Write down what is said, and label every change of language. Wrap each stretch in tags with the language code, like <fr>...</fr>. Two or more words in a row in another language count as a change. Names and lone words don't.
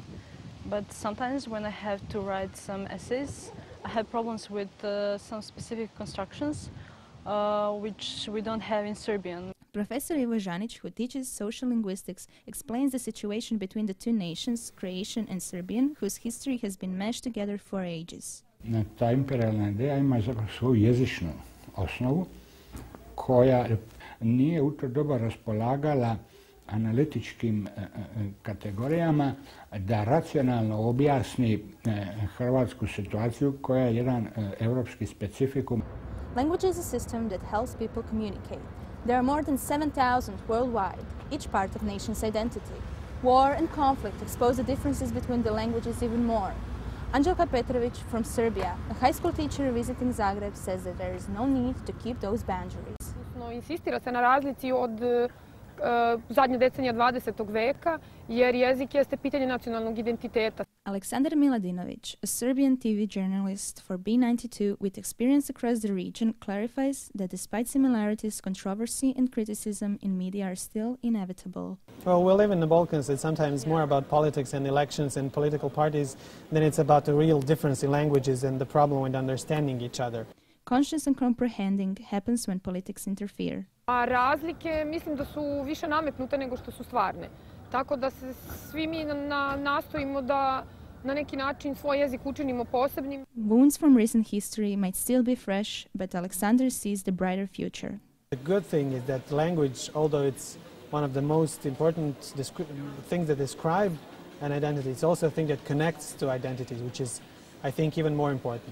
<en>But sometimes when I have to write some essays, I have problems with some specific constructions which we don't have in Serbian. Professor Ivo Žanić, who teaches social linguistics, explains the situation between the two nations, Croatian and Serbian, whose history has been meshed together for ages.</en> <hr>Ta imperijalna ideja ima zapravo svoju jezičnu osnovu koja nije u to doba raspolagala analitičkim kategorijama da racionalno objasni hrvatsku situaciju koja je jedan evropski specifikum.</hr> <en>Language is a system that helps people communicate. There are more than 7,000 worldwide, each part of nation's identity. War and conflict expose the differences between the languages even more. Anđelka Petrović from Serbia, a high school teacher visiting Zagreb, says that there is no need to keep those boundaries.</en> <sr>Insistira se na razlici od zadnje decenije 20. veka, jer jezik jeste pitanje nacionalnog identiteta.</sr> <en>Aleksandar Miladinović, a Serbian TV journalist for B92 with experience across the region, clarifies that despite similarities, controversy and criticism in media are still inevitable. Well, we live in the Balkans. It's sometimes more about politics and elections and political parties than it's about the real difference in languages and the problem with understanding each other. Conscious and comprehending happens when politics interfere.</en> <sr>A razlike mislim da su više nametnute nego što su stvarne. Tako da se svi mi nastojimo da na neki način svoj jezik učinimo posebnim.</sr> <en>Wounds from recent history might still be fresh, but Alexander sees the brighter future. The good thing is that language, although it's one of the most important things that describe an identity, it's also a thing that connects to identities, which is, I think, even more important.</en>